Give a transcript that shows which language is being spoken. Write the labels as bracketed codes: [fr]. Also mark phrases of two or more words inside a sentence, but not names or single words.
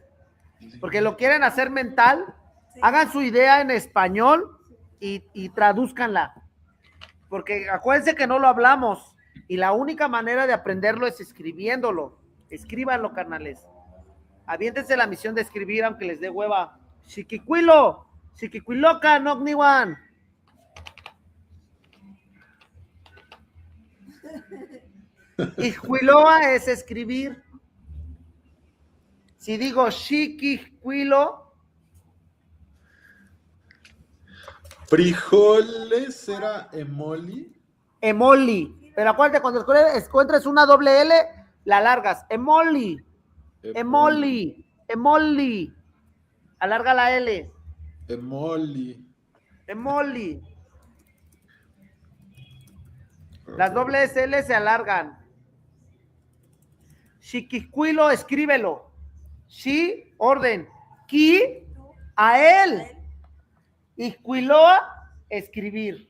[es] Porque lo quieren hacer mental. Hagan su idea en español y tradúzcanla. Porque acuérdense que no lo hablamos. Y la única manera de aprenderlo es escribiéndolo. Escríbanlo, carnales. Aviéntense la misión de escribir, aunque les dé hueva. [nhn] Chiquicuilo, chiquicuiloca, nogniwan. [es] Ixcuiloa es escribir. Si digo chiquicuilo. Frijoles era emoli. Emoli. Pero acuérdate, cuando encuentres una doble L, la largas. Emoli. Emoli. Emoli. Alarga la L. Emoli. Emoli. Las dobles L se alargan. Chiquicuilo, escríbelo. Shi, orden. Ki, a él. Ixcuiloa, escribir.